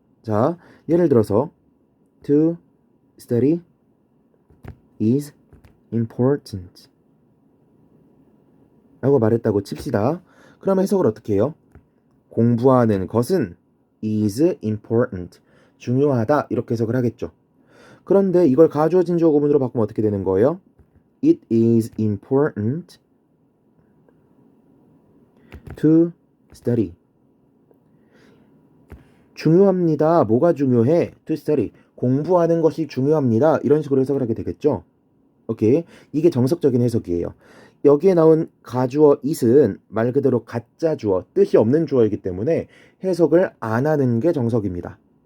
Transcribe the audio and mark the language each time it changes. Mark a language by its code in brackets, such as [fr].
[ko] 자, 예를 들어서 [en] to study is important [ko] 라고 말했다고 칩시다. 그럼 해석을 어떻게 해요? 공부하는 것은 [en] is important [ko] 중요하다 이렇게 해석을 하겠죠. 그런데 이걸 가주어 진주어 구문으로 바꾸면 어떻게 되는 거예요? [en] It is important to study. [ko] 중요합니다. 뭐가 중요해? [en] To study. [ko] 공부하는 것이 중요합니다. 이런 식으로 해석을 하게 되겠죠. 오케이. 이게 정석적인 해석이에요. 여기에 나온 가주어 it은 말 그대로 가짜 주어, 뜻이 없는 주어이기 때문에 해석을 안 하는 게 정석입니다.